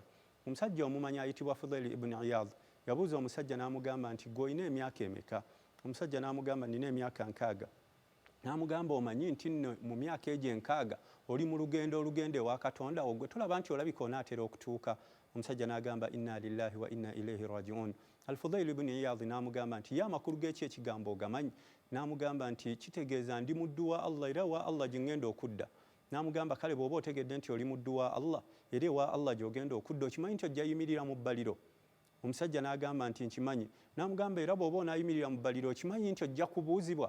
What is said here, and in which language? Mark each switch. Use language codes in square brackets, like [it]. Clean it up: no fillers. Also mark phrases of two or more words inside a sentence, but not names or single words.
[lg] Omusajja omumanyi ayitibwa Fudayl ibn Iyad yabuuza omusajja n'amugamba nti gwe olina emyaka emeka? Omusajja n'amugamba nina emyaka 6. N'amugamba omanyi nti mu myaka egyo 6 oli mu olugendo ewa Katonda ogwe tulaba nti olabika onaatera okutuuka. Omusajja n'agamba [ar] إنا لله وإنا إليه راجعون. [lg] Al-Fudayl ibn Iyad n'amugamba nti ya amakulu g'eki ekigambo ogamanyi? N'amugamba nti kitegeeza ndi muddu wa Allah era wa Allah gye ŋŋenda okudda. n'amugamba kale bw'oba otegedde nti oli muddu wa Allah era ewa Allah gy'ogenda okudda okimanyi nti ojja yimirira mu bbaliro. Omusajja n'agamba nti nkimanyi. N'amugamba era bw'oba onaayimirira mu bbaliro okimanyi nti ojja kubuuzibwa.